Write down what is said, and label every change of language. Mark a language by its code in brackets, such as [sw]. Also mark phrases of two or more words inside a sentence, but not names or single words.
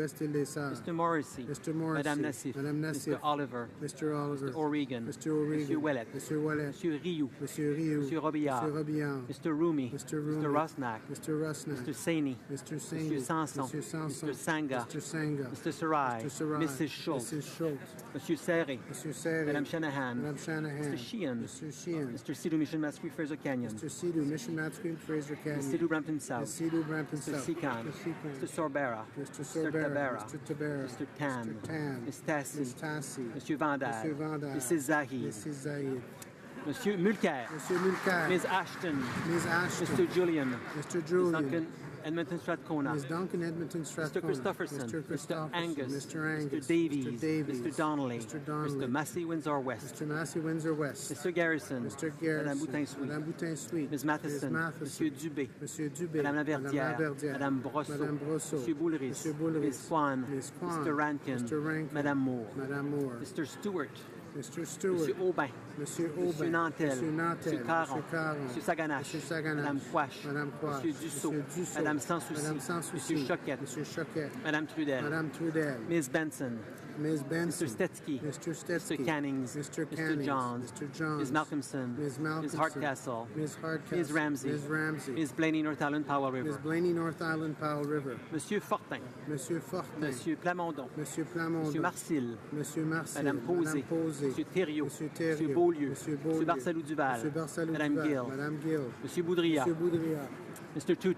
[en] Dessart, Mr. Morrissey, Mr. Morrissey, Madame Nassif, Madame Nassif, Mr. Oliver, Mr. Oliver, Mr. O'Regan, Mr. O'Regan, Mr. Ouellet, Mr. Ouellet, Mr. Rioux, Mr. Rioux, Mr. Robillard, Mr. Robillard, Mr. Rumi, Mr. Rumi, Mr. Rosnack, Mr. Rosnack, Mr. Saini, Mr. Saini, Mr. Sanson, Mr. Sanson, Mr. Sanga, Mr. Sanga, Mr. Sarai, Mr. Sarai, Mrs. Schultz, Mrs. Schultz, Monsieur Serre, Mr. Serre, Madame Shanahan, Madame Shanahan, Mr. Sheehan, Mr. Sheehan, Mr. Sidhu Mission Mascui Fraser Canyon, Mr. Sidhu, Mission Matsquin, Fraser Canyon, Mr. Sidhu Brampton South, Mr. Sidhu, Brampton Mr. South, Sikan, Mr. Seacon, Mr. Sorbera, Mr. Mr. Sorbera, Tabera, Mr. Tabera, Mr. Tan, Mr. Tan, Ms. Tassi, Ms. Tassi, Monsieur Vandal, Mr. Vandal, Mrs. Zahid, Mrs. Zahid, Monsieur Mulcair. Monsieur Mulcair. Ms. Ashton. Ms. Ashton. Mr. Julian. Mr. Julian. Ms. Duncan Edmonton Strathcona. Ms. Duncan Edmonton Strathcona. Mr. Christopherson. Mr. Christopherson. Mr. Angus. Mr. Angus. Mr. Davies. Mr. Davies. Mr. Donnelly. Mr. Donnelly. Mr. Massey Windsor West. Mr. Massey Windsor West. Mr. Garrison. Mr. Garrison. Madame Boutin-Sweet. Madame Boutin-Sweet. Ms. Matheson. Monsieur Dubé. Monsieur Dubé. Madame Laverdière. Madame Brosseau. Madame Brosseau. Monsieur Boulris. Monsieur Boulris. Ms. Kwan. Ms. Kwan. Mr. Rankin. Mr. Rankin. Madame Moore. Madame Moore. Mr. Stewart. Mr. Stewart. Monsieur Aubin. Monsieur Aubin. Monsieur Nantel. Monsieur Nantel. Monsieur Caron. Monsieur Caron. Monsieur Saganache. Monsieur Saganache. Madame Quash. Madame Quash. Monsieur Dussault. Monsieur Dussault. Madame Sansouci. Madame Sansouci. Monsieur Choquette. Monsieur Choquette. Madame Trudel. Madame Trudel. Ms. Benson. Ms. Benson. Mr. Stetsky. Mr. Stetsky. Mr. Cannings. Mr. Mr. Cannings. Johns. Mr. Johns. Ms. Malcolmson. Ms. Malcolmson. Ms. Hardcastle. Ms. Hardcastle. Ms. Ramsey. Ms. Ramsey. Ms. Blaney, North Island, Powell River. Ms. Blaney, North Island, Powell River. Monsieur Fortin. Monsieur Fortin. Monsieur Plamondon. Monsieur Plamondon. Monsieur Marcil. Monsieur Marcil. Madame Posé. Madame Posé. Monsieur Thériault. Monsieur Thériault. Monsieur Beaulieu. Monsieur Beaulieu. Monsieur Barcelou-Duval. Monsieur Barcelou Madame Duval. Gill. Madame Gill. Monsieur Boudria. Monsieur Boudria. Mr. Tutu.